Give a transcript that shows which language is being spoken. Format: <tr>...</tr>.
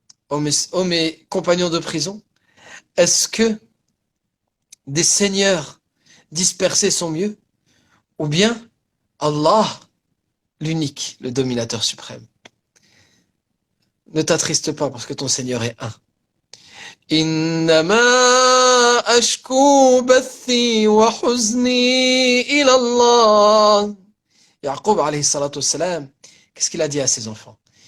<fr>Oh mes compagnons de prison, est-ce que des seigneurs dispersés sont mieux? Ou bien Allah, l'unique, le dominateur suprême? Ne t'attriste pas parce que ton Seigneur est un.</fr> <ar>إنما أشكو بثي وحزني إلى الله.</ar> <fr>Yaqub alayhi salatu wassalam, qu'est-ce qu'il a dit à ses enfants?</fr>